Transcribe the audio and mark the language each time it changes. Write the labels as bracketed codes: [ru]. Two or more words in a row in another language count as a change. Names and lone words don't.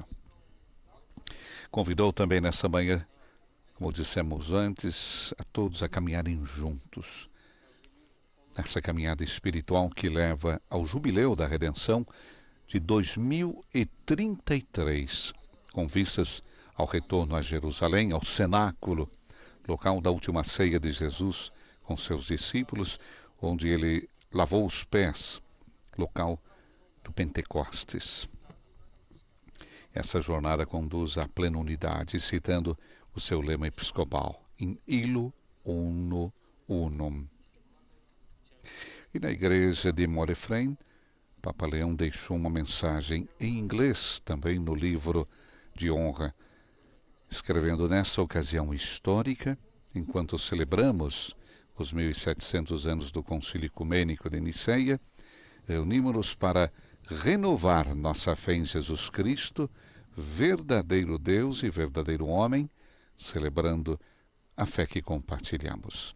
[pt] Convidou também nessa manhã, como dissemos antes, a todos a caminharem juntos, nessa caminhada espiritual que leva ao jubileu da redenção de 2033, com vistas ao retorno a Jerusalém, ao cenáculo, local da última ceia de Jesus com seus discípulos, onde ele lavou os pés, local do Pentecostes. Essa jornada conduz à plena unidade, citando o seu lema episcopal, [la] in illo uno unum. [pt] E na igreja de Montefrain, Papa Leão deixou uma mensagem em inglês, também no livro de honra, escrevendo nessa ocasião histórica, enquanto celebramos os 1700 anos do Concílio Ecumênico de Niceia, reunimos-nos para renovar nossa fé em Jesus Cristo, verdadeiro Deus e verdadeiro homem, celebrando a fé que compartilhamos.